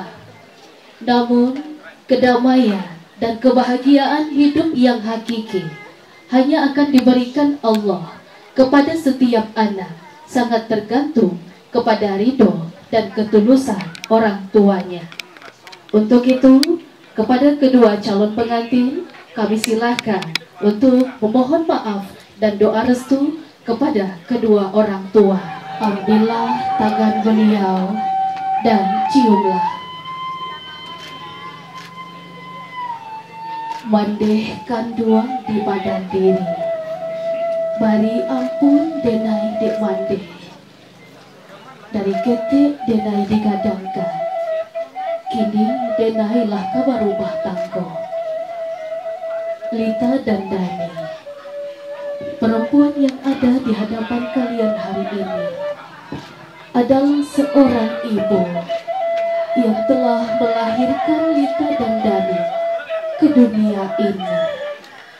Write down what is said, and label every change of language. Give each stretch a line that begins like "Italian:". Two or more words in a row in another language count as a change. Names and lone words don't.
Indonesian: Namun, kedamaian dan kebahagiaan hidup yang hakiki hanya akan diberikan Allah kepada setiap anak, sangat tergantung kepada ridho dan ketulusan orang tuanya. Untuk itu, kepada kedua calon pengantin, kami silahkan untuk memohon maaf dan doa restu kepada kedua orang tua. Ambillah tangan beliau dan ciumlah.
Minangkabau: Mandeh kanduang di badan diri, bari ampun denai dek mandeh, dari ketik denai digadangkan, kini denailah kabar rumah tangga.
Indonesian: Lita dan Dani, perempuan yang ada di hadapan kalian hari ini adalah seorang ibu yang telah melahirkan Lita dan Dani ke dunia ini.